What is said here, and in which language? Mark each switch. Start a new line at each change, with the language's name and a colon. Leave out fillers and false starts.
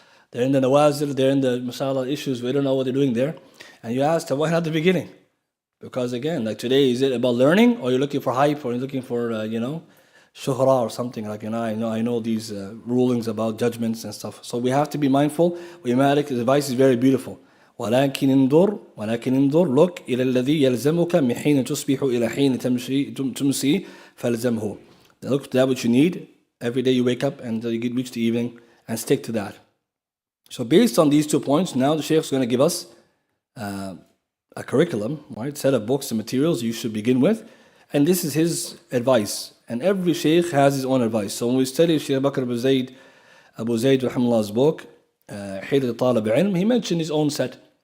English: They're in the nawazil, they're in the mashallah issues, we don't know what they're doing there. And you ask them, why not the beginning? Because again, like today, is it about learning, or you're looking for hype, or you're looking for, shuhra or something, like, I know these rulings about judgments and stuff. So we have to be mindful. Malik's advice is very beautiful.
Arabic: ولكن انظر
English: look
Arabic: إلى الذي يلزمك من حين تصبح إلى حين تمسي فالزمه.
English: Look to that which you need every day you wake up and you reach the evening, and stick to that. So based on these 2 points, now the Shaykh is going to give us a curriculum, right? Set of books and materials you should begin with. And this is his advice. And every Shaykh has his own advice. So when we study Shaykh Bakr Abu Zayd Rahimullah's book, Hilat Talib Ilm, he mentioned his own set.